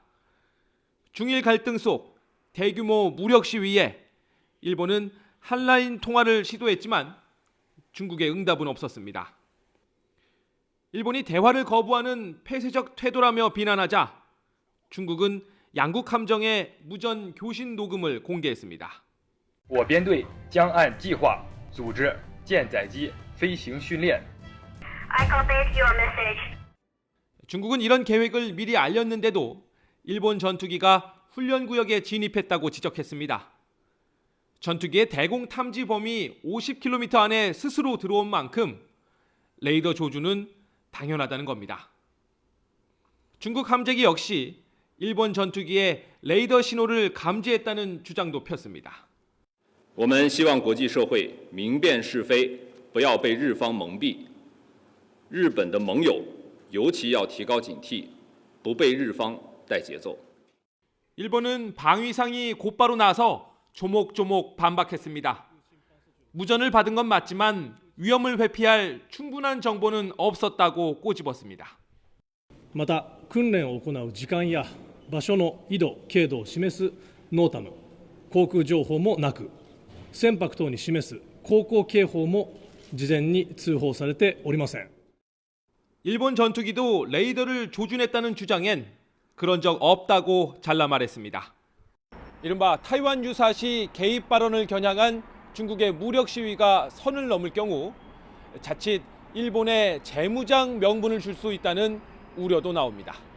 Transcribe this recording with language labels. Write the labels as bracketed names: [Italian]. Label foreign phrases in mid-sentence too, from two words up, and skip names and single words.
[Korean] 중일 갈등 속 대규모 무력 시위에 일본은 한라인 통화를 시도했지만 중국의 응답은 없었습니다. 일본이 대화를 거부하는 폐쇄적 태도라며 비난하자 중국은 양국 함정의 무전 교신 녹음을 공개했습니다. [Chinese] 我编队将按计划组织舰载机飞行训练. [English] I copied your message. [Korean] 중국은 이런 계획을 미리 알렸는데도 일본 전투기가 훈련 구역에 진입했다고 지적했습니다. 전투기의 대공 탐지 범위 50km 안에 스스로 들어온 만큼 레이더 조준은 당연하다는 겁니다. 중국 함재기 역시 일본 전투기의 레이더 신호를 감지했다는 주장도 폈습니다. [Chinese] 我们希望国际社会明辨是非，不要被日方蒙蔽。日本的盟友尤其要提高警惕，不被日方带节奏。 [Korean] 일본은 방위상이 곧바로 나서 조목조목 반박했습니다. 무전을 받은 건 맞지만 위험을 회피할 충분한 정보는 없었다고 꼬집었습니다. [Japanese] また訓練を行う時間や場所の緯度、経度を示すノータム、航空情報もなく、船舶等に示す航行警報も事前に通報されておりません。 [Korean] 일본 전투기도 레이더를 조준했다는 주장엔 그런 적 없다고 잘라 말했습니다. 이른바 타이완 유사시 개입 발언을 겨냥한 중국의 무력 시위가 선을 넘을 경우 자칫 일본에 재무장 명분을 줄 수 있다는 우려도 나옵니다.